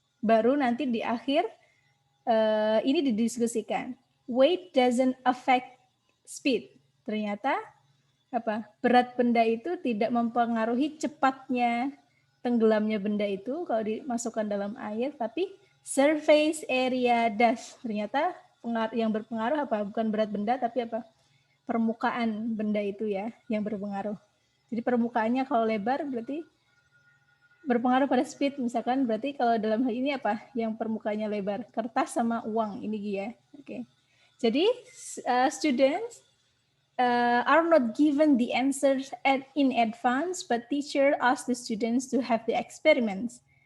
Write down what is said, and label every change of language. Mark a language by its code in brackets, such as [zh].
[id] Baru nanti di akhir ini didiskusikan. [en] Weight doesn't affect speed. [id] Ternyata berat benda itu tidak mempengaruhi cepatnya tenggelamnya benda itu kalau dimasukkan dalam air, tapi [en] surface area does. [id] Ternyata yang berpengaruh bukan berat benda tapi permukaan benda itu ya yang berpengaruh. Jadi permukaannya kalau lebar berarti berpengaruh pada speed, misalkan berarti kalau dalam hal ini yang permukaannya lebar, kertas sama uang ini ya. Oke. [en] Jadi students are not given the answers in advance, but teacher asks the students to have the experiments.